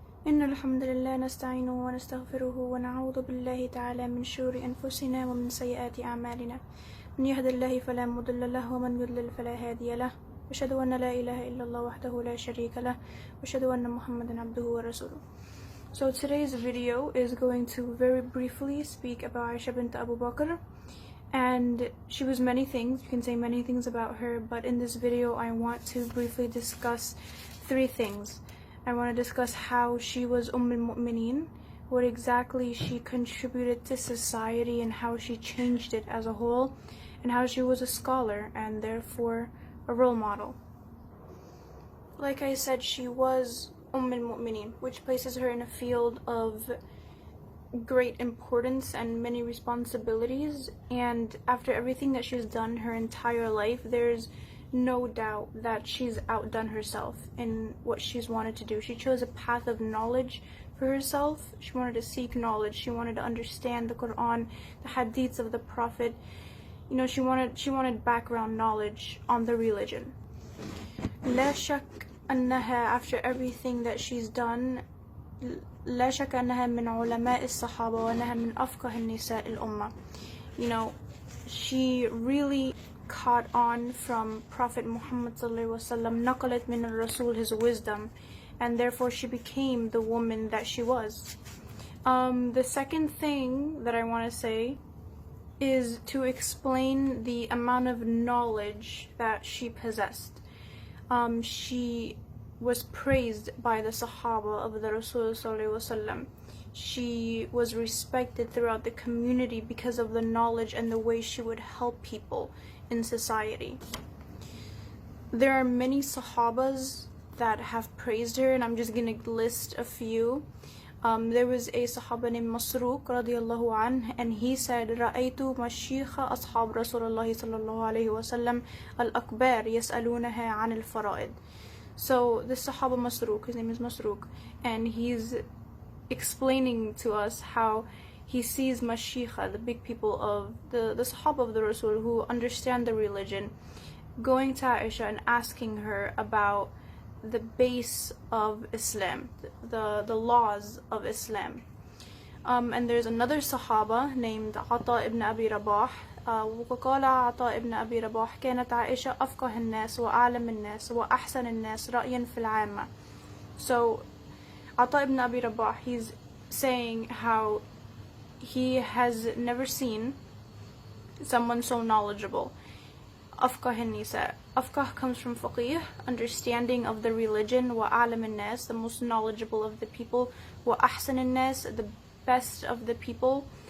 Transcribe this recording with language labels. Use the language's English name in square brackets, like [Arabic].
[Arabic] إن الحمد لله نستعينه ونستغفره ونعوذ بالله تعالى من شرور أنفسنا ومن سيئات أعمالنا من يهد الله فلا مضل له ومن يضلل فلا هادي له أشهد أن لا إله إلا الله وحده لا شريك له وأشهد أن محمدا عبده ورسوله. [English] So today's video is going to very briefly speak about Aisha bint Abu Bakr, and she was many things. You can say many things about her, but in this video I want to briefly discuss three things. I want to discuss how she was al-Mu'mineen, what exactly she contributed to society and how she changed it as a whole, and how she was a scholar and therefore a role model. Like I said, she was al-Mu'mineen, which places her in a field of great importance and many responsibilities, and after everything that she's done her entire life, there's no doubt that she's outdone herself in what she's wanted to do. She chose a path of knowledge for herself. She wanted to seek knowledge. She wanted to understand the Quran, the hadiths of the Prophet. You know, she wanted background knowledge on the religion. [Arabic] لا شك أنها, [English] after everything that she's done, [Arabic] لا شك أنها من علماء الصحابة وأنها من أفقه النساء الأمة. [English] You know, she really caught on from Prophet Muhammad ﷺ, [Arabic] نقلت من الرسول [English] his wisdom, and therefore she became the woman that she was. The second thing that I want to say is to explain the amount of knowledge that she possessed. She was praised by the Sahaba of the Rasul ﷺ. She was respected throughout the community because of the knowledge and the way she would help people in society. There are many Sahabas that have praised her, and I'm just gonna list a few. There was a Sahaba named Masruq radiallahu anh, and he said, [Arabic] رأيت مشيخ أصحاب رسول الله صلى الله عليه وسلم الأكبار يسألونها عن الفرائض. [English] So the Sahaba Masruq, his name is Masruq, and he's explaining to us how he sees Mashikha, the big people of the Sahaba of the Rasul who understand the religion, going to Aisha and asking her about the base of Islam, the laws of Islam. And there's another Sahaba named Ata ibn Abi Rabah. [Arabic] وقال عطاء ابن أبي رباح كانت عائشة أفقه الناس وأعلم الناس وأحسن الناس رأيا في العامة. [English] So Ata ibn Abi Rabah, he's saying how he has never seen someone so knowledgeable. [Arabic] أفقه النساء. [English] أفقه comes from faqih, understanding of the religion. [Arabic] وأعلم الناس, [English] the most knowledgeable of the people. [Arabic] وأحسن الناس, [English] the best of the people.